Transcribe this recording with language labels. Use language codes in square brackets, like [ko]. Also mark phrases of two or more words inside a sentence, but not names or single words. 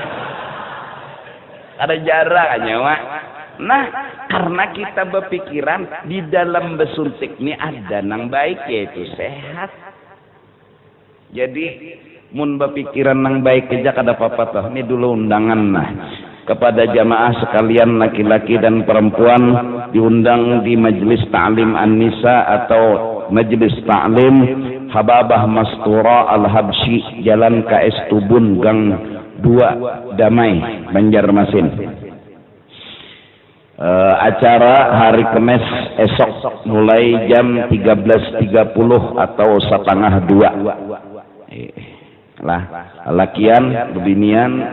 [bjn] ada jarak nyawa nah karena kita berpikiran di dalam besuntik ini ada nang baik yaitu sehat jadi mun berpikiran nang baik aja kada apa-apa toh ini dulu undangan nah kepada jamaah sekalian laki-laki dan perempuan diundang di majelis ta'lim an-nisa atau majelis ta'lim Hababah Mastura Al-Habsyi Jalan KS Tubun Gang 2 Damai Banjarmasin acara hari Kamis esok mulai jam 13.30 atau setengah 2 lah lakian bebinian